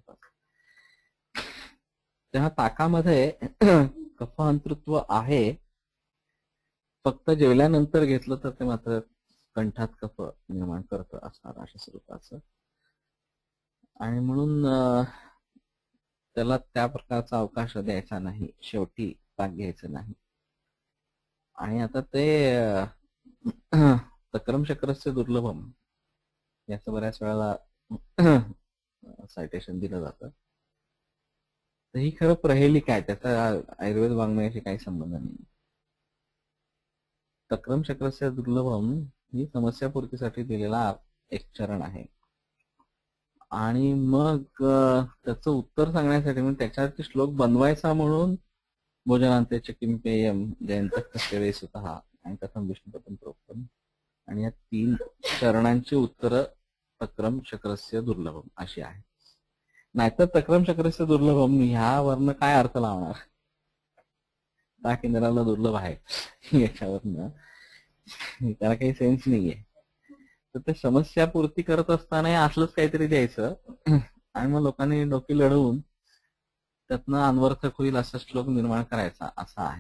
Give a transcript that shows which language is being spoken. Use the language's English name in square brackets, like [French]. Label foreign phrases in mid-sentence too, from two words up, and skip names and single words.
[Marathi] तेव्हा ताकामध्ये कफ अंतृत्व आहे, फक्त जेवल्यानंतर घेतलं तर ते मात्र कंठात कफ निर्माण करतं असणार अशा स्वरूपाचं. आणि म्हणून त्याला त्या प्रकारचा अवकाश द्यायचा नाही, शेवटी ताक घ्यायचं नाही. आणि आता ते [Sanskrit] तक्रम चक्रस्य दुर्लभम [Marathi] याचं बऱ्याच वेळेला सायटेशन दिलं जातं. तर ही खरं प्रहेलिक आहे, त्याचा आयुर्वेद वाङ्मयाशी काही संबंध नाही. [Sanskrit] तक्रम चक्रस्य दुर्लभम [Marathi] ही समस्यापूर्तीसाठी दिलेला एक चरण आहे. आणि मग त्याचं उत्तर सांगण्यासाठी म्हणजे त्याच्यावरती श्लोक बनवायचा म्हणून [Sanskrit] भोजनांतेचे किंपेयम जयंत सेवे स्वतः [Marathi] आणि [Sanskrit] कथम विष्णुपतम प्रोक्तम, [Marathi] आणि या 3 चरणांची उत्तर [Sanskrit] तक्रम चक्रस्य दुर्लभम [Marathi] अशी आहे. नाहीतर [Sanskrit] तक्रम चक्रस्य दुर्लभम [Marathi] ह्यावरनं काय अर्थ लावणार, ताक इंद्राला दुर्लभ आहे याच्यावरनं त्याला काही सेन्स नाहीये. तर ते समस्यापूर्ती करत असताना असलंच काहीतरी द्यायचं आणि मग लोकांनी डोकी लढवून त्यातनं अनवर्थक होईल असा श्लोक निर्माण करायचा असा आहे.